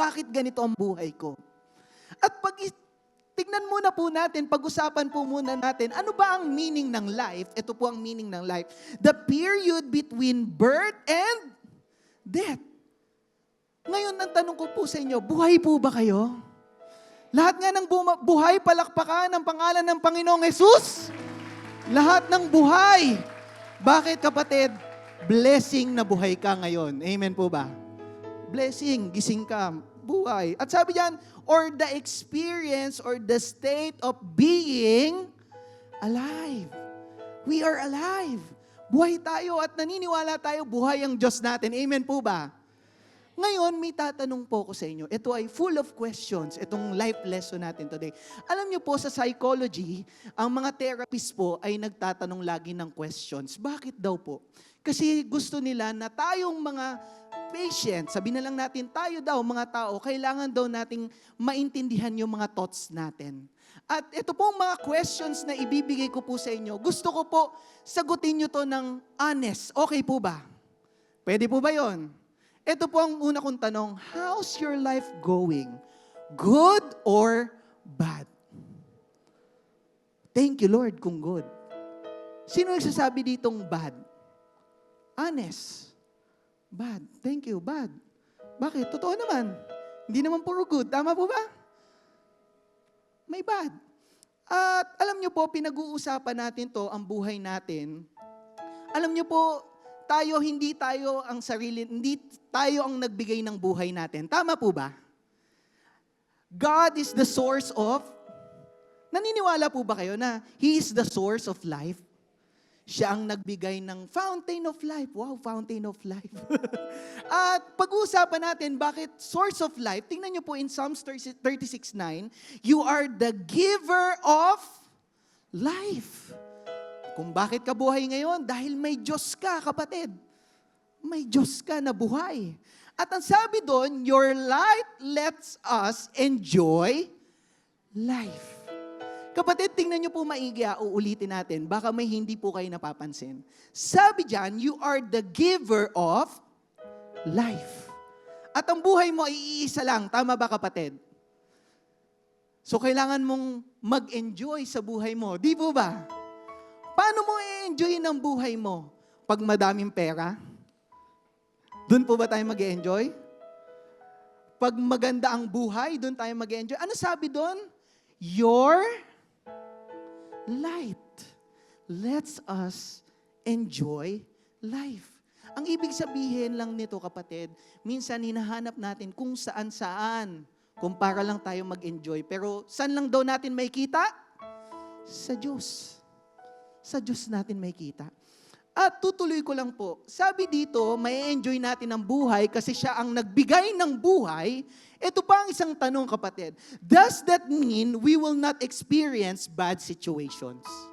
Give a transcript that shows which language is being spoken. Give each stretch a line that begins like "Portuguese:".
Filipino: Bakit ganito ang buhay ko? At tignan muna po natin, pag-usapan po muna natin, ano ba ang meaning ng life? Ito po ang meaning ng life.
English: The period between birth and death.
Filipino: Ngayon, ang tanong ko po sa inyo, buhay po ba kayo? Lahat nga ng buhay, palakpakan ang pangalan ng Panginoong Hesus. Lahat ng buhay. Bakit kapatid? Blessing na buhay ka ngayon. Amen po ba? Blessing, gising ka, buhay. At sabi diyan,
English: or the experience or the state of being alive. We are alive.
Filipino: Buhay tayo at naniniwala tayo, buhay ang Diyos natin. Amen po ba? Ngayon, may tatanong po ko sa inyo. Ito ay full of questions, itong life lesson natin today. Alam niyo po, sa psychology, ang mga therapists po ay nagtatanong lagi ng questions. Bakit daw po? Kasi gusto nila na tayong mga patient, sabi na lang natin, tayo daw, mga tao, kailangan daw nating maintindihan yung mga thoughts natin. At ito pong mga questions na ibibigay ko po sa inyo, gusto ko po sagutin nyo to ng honest. Okay po ba? Pwede po ba yon? Ito po ang una kong tanong,
English: how's your life going? Good or bad?
Filipino: Thank you, Lord, kung good. Sino nagsasabi ditong bad? Honest. Bad. Thank you, bad. Bakit? Totoo naman. Hindi naman puro good. Tama po ba? May bad. At alam nyo po, pinag-uusapan natin to, ang buhay natin. Alam nyo po, hindi tayo ang nagbigay ng buhay natin. Tama po ba?
English: God is the source of,
Filipino: naniniwala po ba kayo na
English: He is the source of life?
Filipino: Siya ang nagbigay ng
English: fountain of life. Wow, fountain of life.
Filipino: At pag-uusapan natin, bakit
English: source of life?
Filipino: Tingnan nyo po
English: in Psalms 36:9, you are the giver of life.
Filipino: Kung bakit ka buhay ngayon? Dahil may Diyos ka, kapatid. May Diyos ka na buhay. At ang sabi doon,
English: your light lets us enjoy life.
Filipino: Kapatid, tingnan nyo po maigi, uulitin natin. Baka may hindi po kayo napapansin. Sabi dyan,
English: you are the giver of life.
Filipino: At ang buhay mo ay iisa lang. Tama ba, kapatid? So, kailangan mong mag-enjoy sa buhay mo. Di po ba? Paano mo i-enjoy ang buhay mo? Pag madaming pera? Doon po ba tayo mag-enjoy? Pag maganda ang buhay, doon tayo mag-enjoy. Ano sabi doon?
English: Your light. Let's us enjoy life.
Filipino: Ang ibig sabihin lang nito, kapatid, minsan hinahanap natin kung saan-saan kung para lang tayo mag-enjoy. Pero saan lang daw natin may kita? Sa Diyos. Sa Diyos natin may kita. At tutuloy ko lang po, sabi dito, may enjoy natin ang buhay kasi siya ang nagbigay ng buhay. Ito pa ang isang tanong, kapatid.
English: Does that mean we will not experience bad situations?